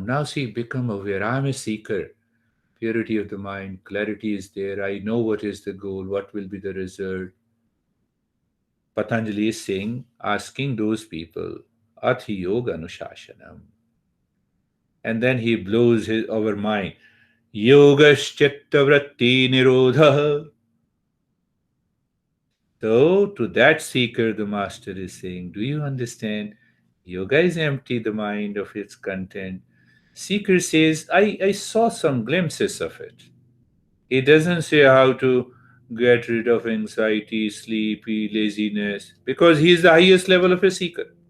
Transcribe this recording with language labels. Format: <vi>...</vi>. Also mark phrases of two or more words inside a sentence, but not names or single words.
<en>Now see, become aware. I'm a seeker. Purity of the mind, clarity is there. I know what is the goal, what will be the result. Patanjali is saying, asking those people,</en> <sa>Ath Yoga Anushashanam.</sa> <en>And then he blows our mind.</en> <sa>Yogaschitta vratti nirodha.</sa> <en>So, to that seeker, the master is saying, do you understand? Yoga is empty the mind of its content. Seeker says, I saw some glimpses of it. He doesn't say how to get rid of anxiety, sleepy, laziness, because he is the highest level of a seeker.</en>